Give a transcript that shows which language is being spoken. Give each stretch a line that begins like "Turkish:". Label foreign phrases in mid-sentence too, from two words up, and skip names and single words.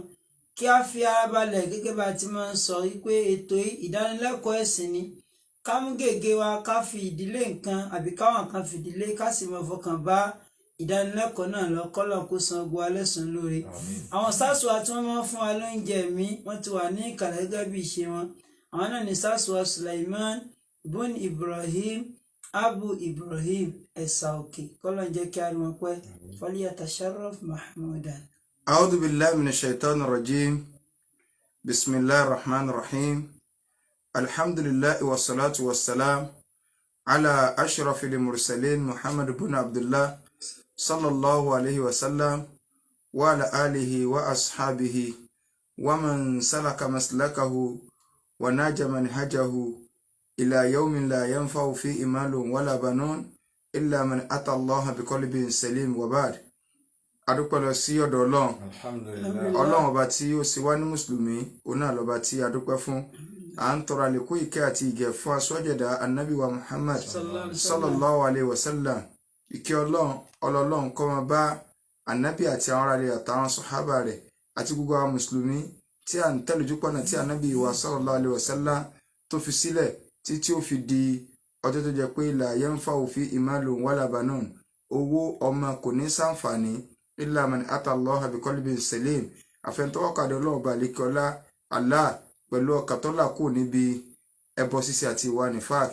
Yoruba: Kí a fi ara balẹ̀ gẹ́gẹ́ bá ti máa ń sọ wípé ètò ìdánilẹ́kọ̀ọ́ ẹ̀sìn ni ká mú gègé wa ká fi ìdílé nǹkan àbí káwọn kan fi ìdílé ká sì mọ fọkàn bá ìdánilẹ́kọ̀ọ́ náà lọ kọ́lọ̀ kó san gbogbo alẹ́sùn lóore. Àwọn SARS wa tí wọ́n máa ń fún wa lóúnjẹ mi wọ́n ti wà ní ìkàlẹ̀ gẹ́gẹ́ bí ìṣe wọn. Àwọn náà ní SARS wa Sulaiman bun Ibrahim Abu Ibrahim ẹ̀sà òkè kọ́lọ̀ ń jẹ́ kí a rí wọn pẹ́
Arabic: فليتشرف محمودا. أعوذ بالله من الشيطان الرجيم. بسم الله الرحمن الرحيم. الحمد لله والصلاة والسلام على أشرف المرسلين محمد بن عبد الله صلى الله عليه وسلم وعلى آله وأصحابه ومن سلك مسلكه وناج منهجه إلى يوم لا ينفع فيه مال ولا بنون إلا من أتى الله بقلب سليم وبعد.
Yoruba: Adúpẹ́ lọ sí ọ̀dọ̀ Ọlọ́run. Ọlọ́run ọba tí ó sì wá ní mùsùlùmí òun náà lọ́ba tí a dúpẹ́ fún. À ń tọrọ àlékún ìkẹ́ àti ìgẹ̀ fún aṣọ́jẹ̀dá Ànábì wa Muhammad
Arabic: صلى الله عليه وسلم.
Yoruba: Ìkẹ́ Ọlọ́run kó máa bá Ànábì àti àwọn aráàlú àtàwọn sọ̀hábà rẹ̀ àti gbogbo àwọn mùsùlùmí tí à ń tẹ̀lé ojúpọ̀nà tí Ànábì wa
Arabic: صلى الله عليه وسلم
Yoruba: tó fi sílẹ̀ tí ó fi di ọjọ́ tó jẹ́ pé
Arabic: لا ينفع فيه مال ولا بنون
Yoruba: owó ọmọ kò ní ṣàǹfààní
Arabic: إلا من أتى الله بقلب سليم
Yoruba: àfẹnutọ́wọ́kadà Ọlọ́run bá lékọ́lá Allah pẹ̀lú ọkàn tó là kù níbi ẹbọ ṣíṣe àti ìwà nifaq.